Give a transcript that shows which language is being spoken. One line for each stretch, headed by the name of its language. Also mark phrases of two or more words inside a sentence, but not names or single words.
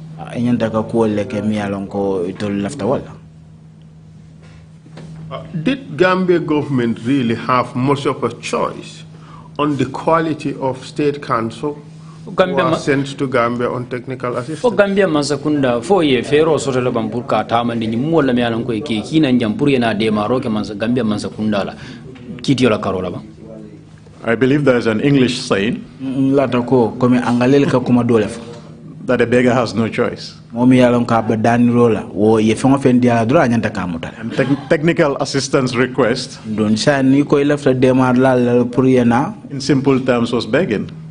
English: Did Gambia government really have much of a choice on the quality of state council who are sent to Gambia on technical assistance?
Mandingo: For Gambia masakunda for ye fero sotela bampurka tamandi ni muola me alan ko ke kina njampuri na de maroke mansa Gambia masakunda la kiti la karola ba.
English: I believe there is an English saying that a beggar has no choice. And technical assistance request, in simple terms, was begging.